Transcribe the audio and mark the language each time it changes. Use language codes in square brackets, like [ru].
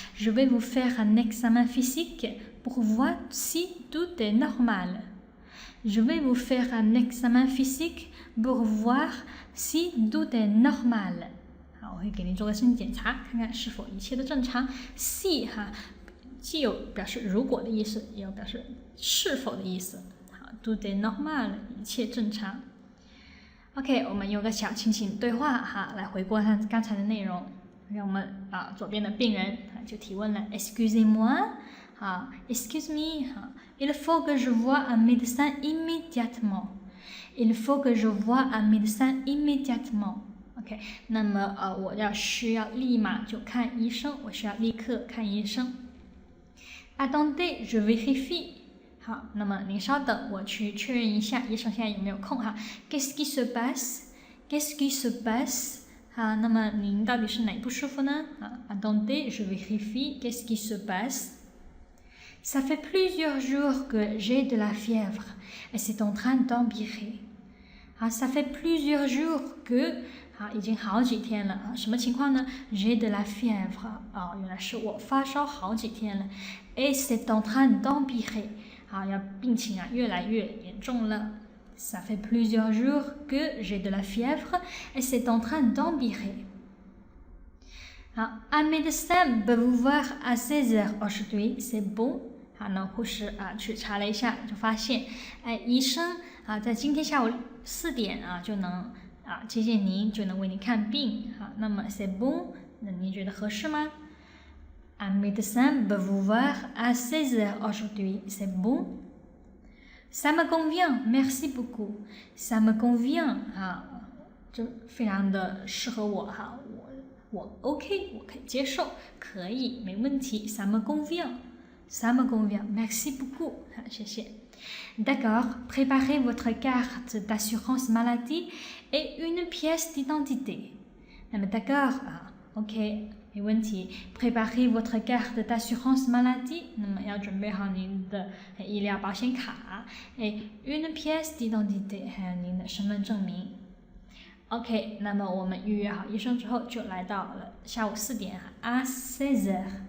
[fr] Je vais vous faire un examen physique pour voir si tout est normal. Je vais vous faire un examen physique pour voir si tout est normal. [zh] 好，我会给您做个身体检查，看看是否一切都正常。 [fr] Si [zh] 既有表示如果的意思，也有表示是否的意思。 [fr] 好 ，tout est normal [zh] 一切正常。 OK， 我们用个小情景对话来回顾刚才的内容。让我们左边的病人就提问了 [fr] ，Excusez-moi， [en] Excuse me， [fr] Il faut que je voie un médecin immédiatement. Il faut que je voie un médecin immédiatement. [zh] OK， 那么我需要立马就看医生，我需要立刻看医生。 [fr] Attendez, je vérifie. [zh] 好，那么您稍等，我去确认一下医生现在有没有空 [fr] Qu'est-ce qui se passe? Qu'est-ce qui se passe? [zh] 好，那么您到底是哪不舒服呢 [fr] Attendez, je vérifie. Qu'est-ce qui se passe? Ça fait plusieurs jours que j'ai de la fièvre et c'est en train d'empirer. Ça fait plusieurs jours que [zh] 已经好几天了什么情况呢 [fr] J'ai de la fièvre [zh] 原来是我发烧好几天了 [fr] Et c'est en train d'empirer [zh] 病情越来越严重了 [fr] Ça fait plusieurs jours que j'ai de la fièvre et c'est en train d'empirer. Un médecin peut vous voir à 16h aujourd'hui, c'est bon. [zh] 那护士去查了一下，就发现，医生在今天下午4点就能接见您，就能为您看病。那么 [fr] c'est bon， [zh] 那您觉得合适吗 [fr] ？Un médecin peut vous voir à 16h aujourd'hui, c'est bon.Ça me convient, merci beaucoup. Ça me convient [zh] 就非常的适合我我 OK， 我可以接受，可以，没问题。 [fr] Ça me convient, ça me convient, merci beaucoup. [zh] 谢谢。 [fr] D'accord, préparez votre carte d'assurance maladie et une pièce d'identité. [zh] 那么 d'accord OK。没问题 [fr] Préparez votre carte d'assurance maladie [zh] 那么要准备好您的医疗保险卡 [fr] une pièce d'identité [zh] 还有您的身份证明 OK 那么我们预约好医生之后就来到了下午4点à 16h